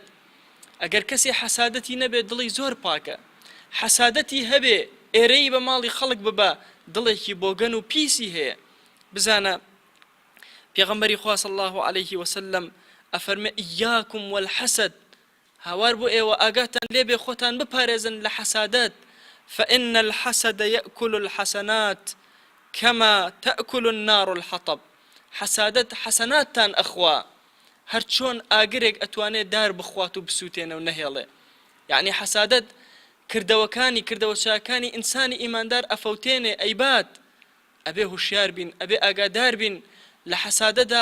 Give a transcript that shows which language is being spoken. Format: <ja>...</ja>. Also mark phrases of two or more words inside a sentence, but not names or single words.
<ckb>ئەگەر کەسێ حەسادەتی نەبێت دڵی زۆر پاکە، حەسادەتی هەبێ ئێرەی بە ماڵی خەڵک ببە دڵێکی بۆگەن و پیسی هەیە. بزانە پێغەمبەری خوا</ckb> <ar>صلی الله عەلەیه وسەلەم</ar> <ckb>ئەفەرمێ</ckb> <ar>ئیاکم والحەسەد،</ar> <ckb>هاوار بۆ ئێوە ئاگاتان لێبێ خۆتان بپارێزن لە حەسادەت،</ckb> <ar>فإن الحسد يأكل الحسنات كما تأكل النار الحطب.</ar> <ckb>حەسادەت حەسەناتتان ئەخوا، هەرچۆن ئاگرێک ئەتوانێت دار بخوات و بسووتێنە و نەهێڵێ. یعنی حەسادەت کردەوە چاکانی ئینسانی ئیماندار ئەفەوتێنێ ئەیبات ئەبێ هوشیار بین ئەبێ ئاگادار بین لە حەسادەدا</ckb>